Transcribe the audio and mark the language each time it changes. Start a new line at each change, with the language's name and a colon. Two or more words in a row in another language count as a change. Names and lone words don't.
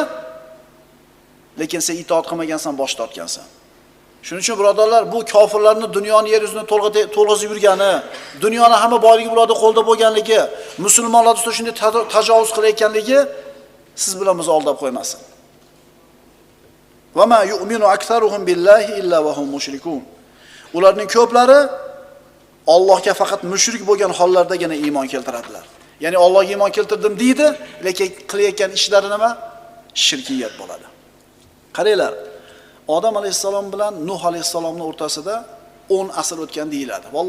Uzbek: Lekin sen itoat qilmagansan, bosh tortgansan. Shuning uchun birodarlar, bu kofirlarning dunyoni yer yuzini to'lg'izib yurgani, dunyoni hamma boyligi bularda qo'lda bo'lganligi, musulmonlar ustida shunday tajovuz qilayotganligi siz bilan bizni aldab qo'ymasin.
Arabic: وما يؤمن أكثرهم بالله إلا وهم مشركون.
Uzbek: Ularning ko'plari Allohga faqat mushrik bo'lgan hollardagina iymon keltiradilar. Ya'ni Allohga iymon keltirdim deydi, lekin qilayotgan ishlari nima? Shirkiyat bo'ladi. Qaranglar, Odam alayhissalom bilan Nuh alayhissalomning o'rtasida 10 asr o'tgan deyiladi.